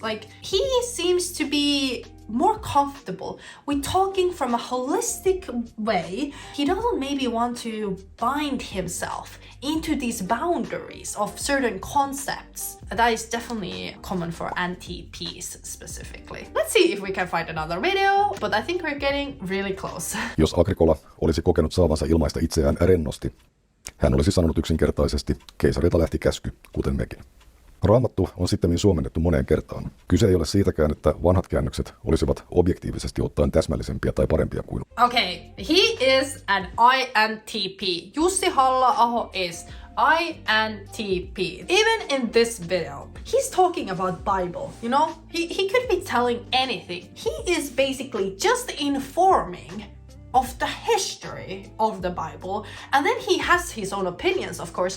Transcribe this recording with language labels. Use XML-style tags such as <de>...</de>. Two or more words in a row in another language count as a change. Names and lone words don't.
<en>Like, he seems to be more comfortable with talking from a holistic way. He doesn't maybe want to bind himself into these boundaries of certain concepts. That is definitely common for NTPs specifically. Let's see if we can find another video, but I think we're getting really close.</en> <fi>Jos Agricola olisi kokenut saavansa ilmaista itseään rennosti, hän olisi sanonut yksinkertaisesti, keisarilta lähti käsky, kuten mekin. Raamattu on sittemmin suomennettu moneen kertaan. Kyse ei ole siitäkään, että vanhat käännökset olisivat objektiivisesti ottaen täsmällisempiä tai parempia kuin.</fi> <en>Okay, he is an INTP. Jussi Halla-Aho is INTP. Even in this video, he's talking about Bible, you know? He could be telling anything. He is basically just informing of the history of the Bible, and then he has his own opinions, of course.</en>